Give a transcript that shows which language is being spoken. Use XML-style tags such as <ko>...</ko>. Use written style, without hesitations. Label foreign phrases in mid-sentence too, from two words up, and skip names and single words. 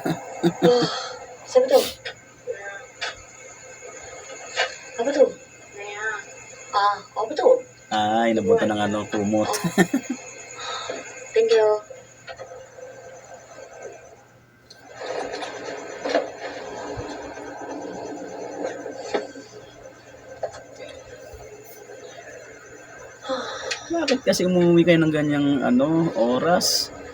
<ms>Siapa tu? Apa tu? Apa tu?</ms> <tl>Ay, nabutan ng ano, kumot.</tl> <en>Thank you.</en> <tl>Bakit kasi umuwi kayo ng ganyang ano, oras?</tl>